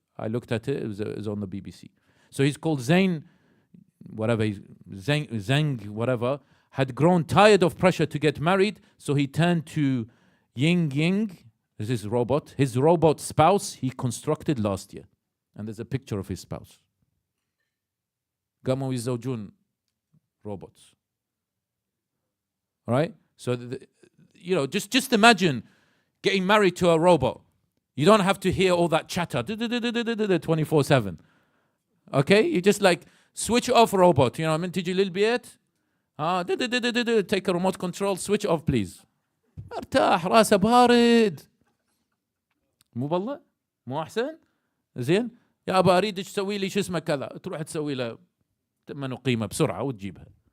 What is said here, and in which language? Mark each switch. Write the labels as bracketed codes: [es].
[en] I looked at it. It was on the BBC. So he's called Zhang, whatever, had grown tired of pressure to get married. So he turned to Ying, this is robot. His robot spouse he constructed last year. And there's a picture of his spouse. [ar] قاموا يزوجون robots. [en] All right? So, just imagine getting married to a robot. You don't have to hear all that chatter 24/7. Okay? You just like switch off robot. You know, [ar] من تيجي للبيت [en] take a remote control, switch off please. [ar] ارتاح راسه بارد. مو بالله؟ مو أحسن؟ زين؟ يا أبا أريدك تسوي لي شو اسمه كذا، تروح تسوي له ثمن قيمة بسرعة وتجيبها.